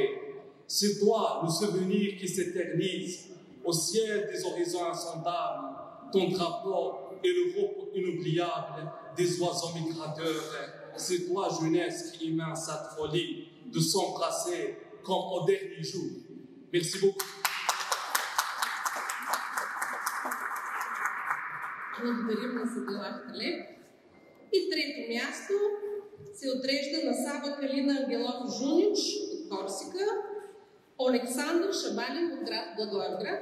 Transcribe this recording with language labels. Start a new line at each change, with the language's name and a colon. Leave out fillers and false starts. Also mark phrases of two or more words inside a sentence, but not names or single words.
French: C'est toi, le souvenir qui s'éternise. Au ciel des horizons insondables, ton drapeau est le repos inoubliable des oiseaux migrateurs. C'est toi, jeunesse, qui émane cette folie de s'embrasser comme au dernier jour. Merci beaucoup.
Bulgarian: Благодарим на Саделах Талеб. И трето място се отрежда на Сава Калина Ангелов Жунич от Корсика, Александър Шабалин от град Благоевград.